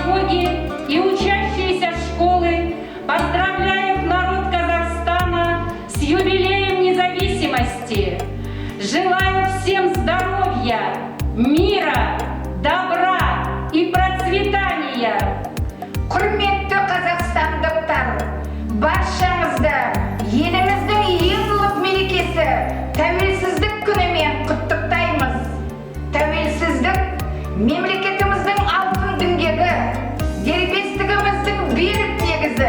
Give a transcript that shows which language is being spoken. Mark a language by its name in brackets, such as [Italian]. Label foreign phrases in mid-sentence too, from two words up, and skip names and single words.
[Russian] педагоги и учащиеся школы поздравляют народ Казахстана с юбилеем независимости. Желаю всем здоровья, мира, добра и процветания. [Kazakh] Құрметті қазақстандықтар, баршаңызды еліміздің ең ұлық мерекесі тәуелсіздік күнімен құттықтаймыз. Тәуелсіздік мемлекетіміздің алтын діңгегі, дербестігіміздің берік негізі.